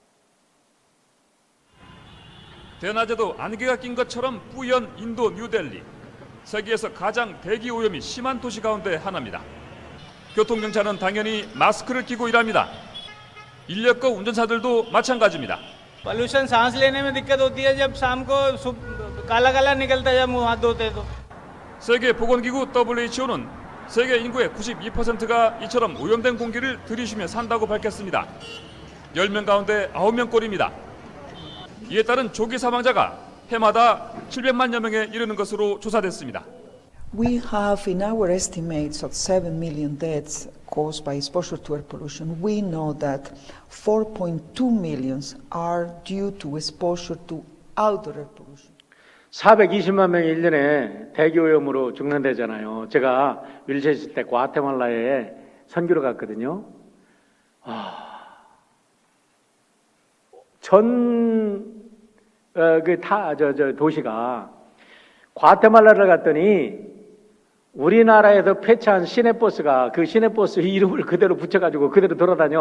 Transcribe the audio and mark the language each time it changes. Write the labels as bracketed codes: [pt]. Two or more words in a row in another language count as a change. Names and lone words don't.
[ko] 대낮에도 안개가 낀 것처럼 뿌연 인도 뉴델리. 세계에서 가장 대기 오염이 심한 도시 가운데 하나입니다. 교통경찰은 당연히 마스크를 끼고 일합니다. 인력거 운전사들도 마찬가지입니다. [hi] पोल्यूशन सांस लेने में दिक्कत होती है जब शाम को काला काला निकलता है जब मुंह हाथ धोते तो। [ko] 세계 보건기구 WHO는 세계 인구의 92%가 이처럼 오염된 공기를 들이쉬며 산다고 밝혔습니다. 10명 가운데 9명꼴입니다. 이에 따른 조기 사망자가 해마다 700만여 명에 이르는 것으로 조사됐습니다. [en] We have in our estimates of 7 million deaths caused by exposure to air pollution, we know that 4.2 million are due to exposure to outdoor air pollution. [ko] 420만 명이 1년에 대기오염으로 죽는다잖아요. 제가 윌체 있을 때 과테말라에 선교를 갔거든요. 도시가 과테말라를 갔더니 우리나라에서 폐차한 시내버스가 그 시내버스 이름을 그대로 붙여가지고 그대로 돌아다녀.